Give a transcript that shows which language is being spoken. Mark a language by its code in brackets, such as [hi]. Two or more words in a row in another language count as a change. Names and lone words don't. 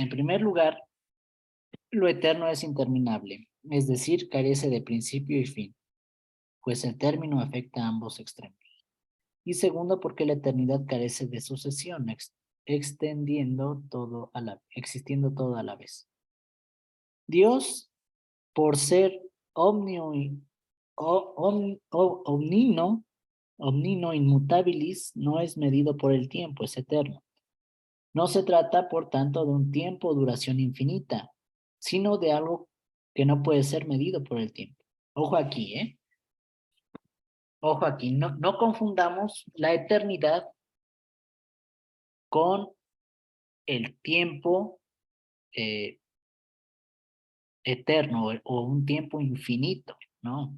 [es] En primer lugar, lo eterno es interminable, es decir, carece de principio y fin, pues el término afecta a ambos extremos. Y segundo, porque la eternidad carece de sucesión, existiendo todo a la vez. Dios, por ser omnio, [la] omnino inmutabilis, [es] no es medido por el tiempo, es eterno. No se trata, por tanto, de un tiempo o duración infinita, sino de algo que no puede ser medido por el tiempo. Ojo aquí, ¿eh? Ojo aquí, no confundamos la eternidad con el tiempo eh, eterno o un tiempo infinito, ¿no?